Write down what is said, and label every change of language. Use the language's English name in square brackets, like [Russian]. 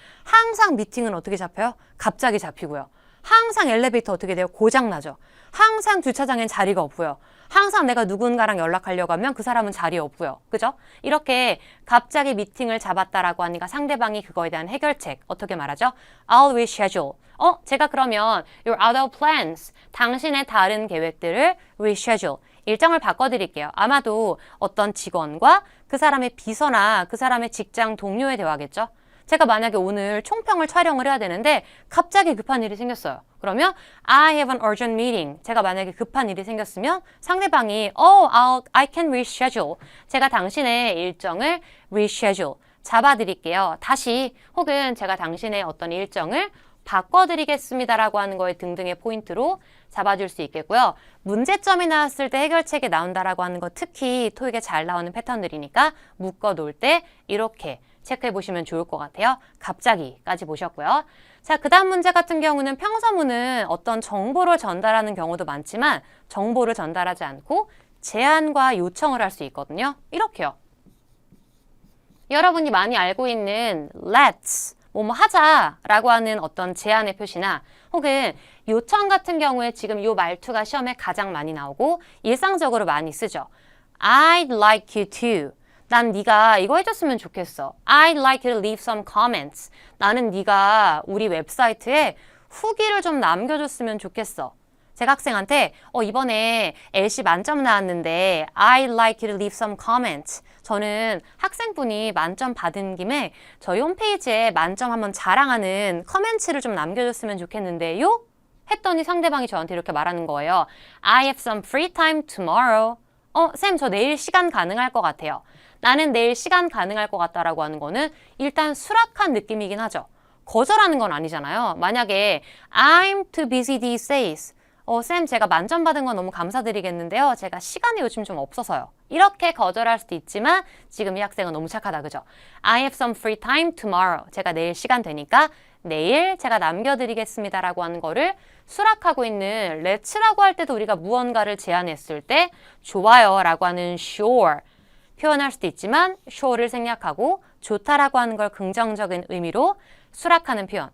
[Korean] 항상 미팅은 어떻게 잡혀요? 갑자기 잡히고요. 항상 엘리베이터 어떻게 돼요? 고장나죠. 항상 주차장엔 자리가 없고요. 항상 내가 누군가랑 연락하려고 하면 그 사람은 자리에 없고요. 그죠? 이렇게 갑자기 미팅을 잡았다라고 하니까 상대방이 그거에 대한 해결책 어떻게 말하죠? [English] I'll reschedule. [Korean] 제가 그러면 [English] you're out of plans. [Korean] 당신의 다른 계획들을 reschedule. 일정을 바꿔드릴게요. 아마도 어떤 직원과 그 사람의 비서나 그 사람의 직장 동료의 대화겠죠? 제가 만약에 오늘 총평을 촬영을 해야 되는데 갑자기 급한 일이 생겼어요. 그러면 [English] I have an urgent meeting. [Korean] 제가 만약에 급한 일이 생겼으면 상대방이 [English] I can reschedule. [Korean] 제가 당신의 일정을 reschedule. 잡아드릴게요. 다시 혹은 제가 당신의 어떤 일정을 바꿔드리겠습니다라고 하는 거에 등등의 포인트로 잡아줄 수 있겠고요. 문제점이 나왔을 때 해결책이 나온다라고 하는 거 특히 토익에 잘 나오는 패턴들이니까 묶어놓을 때 이렇게 체크해 보시면 좋을 것 같아요. 갑자기까지 보셨고요. 자, 그 다음 문제 같은 경우는 평서문은 어떤 정보를 전달하는 경우도 많지만 정보를 전달하지 않고 제안과 요청을 할 수 있거든요. 이렇게요. 여러분이 많이 알고 있는 let's 뭐뭐 하자라고 하는 어떤 제안의 표시나 혹은 요청 같은 경우에 지금 이 말투가 시험에 가장 많이 나오고 일상적으로 많이 쓰죠. [English] I'd like you to. [Korean] 난 네가 이거 해줬으면 좋겠어. [English] I'd like you to leave some comments. [Korean] 나는 네가 우리 웹사이트에 후기를 좀 남겨줬으면 좋겠어. 제가 학생한테 이번에 LC 만점 나왔는데 [English] I'd like you to leave some comments. [Korean] 저는 학생분이 만점 받은 김에 저희 홈페이지에 만점 한번 자랑하는 커멘트를 좀 남겨줬으면 좋겠는데요? 했더니 상대방이 저한테 이렇게 말하는 거예요. [English] I have some free time tomorrow. [Korean] 쌤, 저 내일 시간 가능할 것 같아요. 나는 내일 시간 가능할 것 같다라고 하는 거는 일단 수락한 느낌이긴 하죠. 거절하는 건 아니잖아요. 만약에 [English] I'm too busy these days. [Korean] 쌤, 제가 만점 받은 건 너무 감사드리겠는데요. 제가 시간이 요즘 좀 없어서요. 이렇게 거절할 수도 있지만 지금 이 학생은 너무 착하다, 그죠? [English] I have some free time tomorrow. [Korean] 제가 내일 시간 되니까 내일 제가 남겨드리겠습니다라고 하는 거를 수락하고 있는 let's라고 할 때도 우리가 무언가를 제안했을 때 좋아요라고 하는 sure 표현할 수도 있지만 sure를 생략하고 좋다라고 하는 걸 긍정적인 의미로 수락하는 표현.